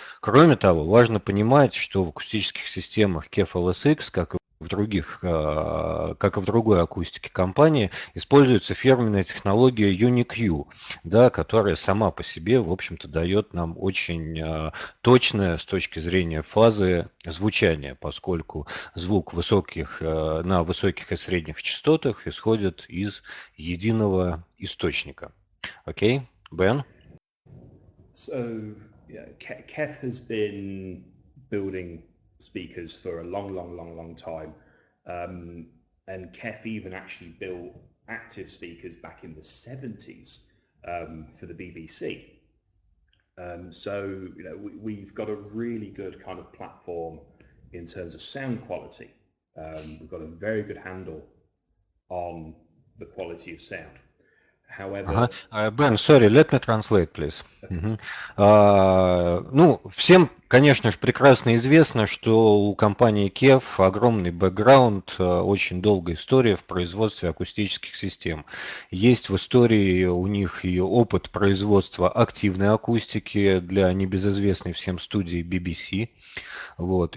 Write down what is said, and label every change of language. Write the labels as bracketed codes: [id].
[ru] Кроме того, важно понимать, что в акустических системах KEF LSX, как и в другой акустике компании, используется фирменная технология UniQ, да, которая сама по себе, в общем-то, дает нам очень точное с точки зрения фазы звучание, поскольку звук на высоких и средних частотах исходит из единого источника. Окей, Бен? [en] So, yeah, KEF has been building speakers for a long time, and KEF even actually built active speakers back in the 70s for the BBC. So you know we've got a really good kind of platform in terms of sound quality. We've got a very good handle on the quality of sound. However, Ben, sorry, let me translate, please. [ru] Ну, всем, конечно же, прекрасно известно, что у компании KEF огромный бэкграунд, очень долгая история в производстве акустических систем. Есть в истории у них и опыт производства активной акустики для небезызвестной всем студии BBC. Вот.